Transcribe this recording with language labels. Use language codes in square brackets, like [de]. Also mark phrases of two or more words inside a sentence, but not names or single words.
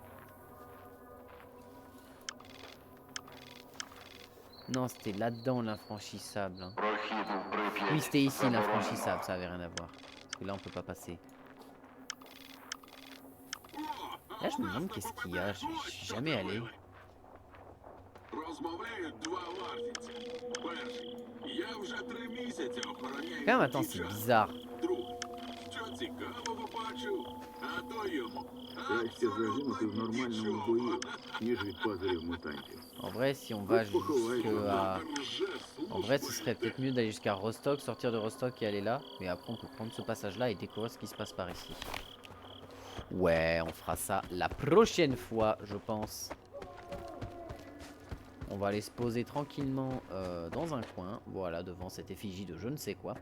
[fr] Non, c'était là-dedans l'infranchissable, hein. Oui, c'était ici l'infranchissable, ça avait rien à voir. Parce que là on peut pas passer. Là je me demande qu'est-ce qu'il y a, je suis jamais allé. [uk] Розмовляють два вартівці. Перший. Я вже 3 місяці охороняю. [fr] Quand même, attends, c'est bizarre. [uk] Другий. Що цікавого бачив, а то йому. Краще загинути в нормальному бою, ніж від пазурів мутантів. [fr] En vrai, si on va jusqu'à... En vrai, ce serait peut-être mieux d'aller jusqu'à Rostock, sortir de Rostock et aller là. Mais après, on peut prendre ce passage-là et découvrir ce qui se passe par ici. Ouais, on fera ça la prochaine fois, je pense. On va aller se poser tranquillement dans un coin, voilà, devant cette effigie de je ne sais quoi.